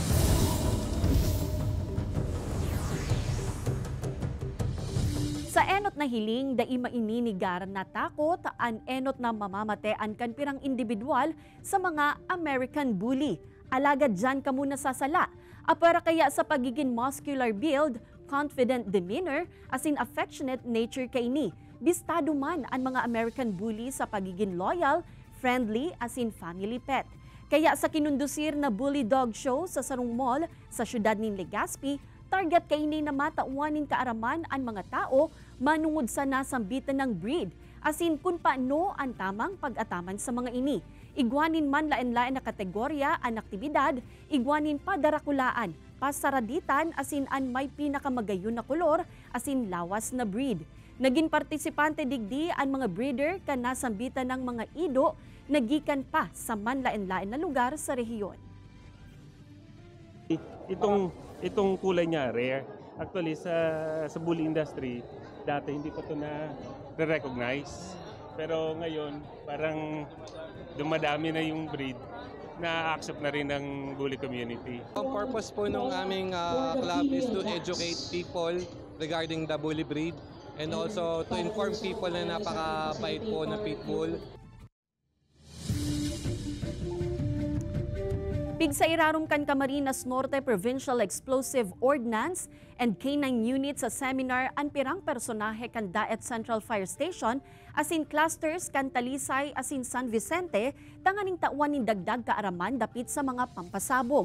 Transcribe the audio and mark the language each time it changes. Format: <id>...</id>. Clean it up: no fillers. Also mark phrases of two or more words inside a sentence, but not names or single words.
<bik>Sa enot na hiling da imaininigar na takot an enot na mamamatean kan pirang individual sa mga American Bully. Alagad dyan ka muna sasala. Apara kaya sa pagiging</bik> <en>muscular build, confident demeanor,</en> <bik>as in</bik> <en>affectionate nature</en> <bik>kay ni. Bistado man ang mga American Bully sa pagiging loyal, friendly, as in</bik> <en>family pet.</en> <bik>Kaya sa kinundusir na Bully Dog Show sa Sarong Mall sa syudad ni Legazpi, target kay ni na matauanin kaaraman ang mga tao manungod sa nasambitan ng breed. Asin kung paano ang tamang pag-ataman sa mga ini. Igwanin man lain-lain na kategorya ang aktibidad, igwanin pa darakulaan, pasaraditan asin an may pinakamagayon na kolor asin lawas na breed. Naging partisipante digdi ang mga breeder kan nasambitan ng mga ido nagikan pa sa manlain-lain na lugar sa rehiyon.</bik> <tl>Itong kulay niya, rare. Actually, sa bully industry, dati hindi pa ito na-recognize. Pero ngayon, parang dumadami na yung breed na accept na rin ng</tl> <en>bully community.</en> <tl>Ang purpose po ng aming</tl> <en>club is to educate people regarding the bully breed and also to inform people</en> <tl>na napakabait po na pitbull.</tl> <bik>Pig sa irarom kan Camarines Norte Provincial Explosive Ordnance and K9 unit sa seminar ang pirang personahe kan Daet Central Fire Station asin clusters kan Talisay asin San Vicente tanganing tawan ni dagdag kaaraman dapit sa mga pampasabog.</bik>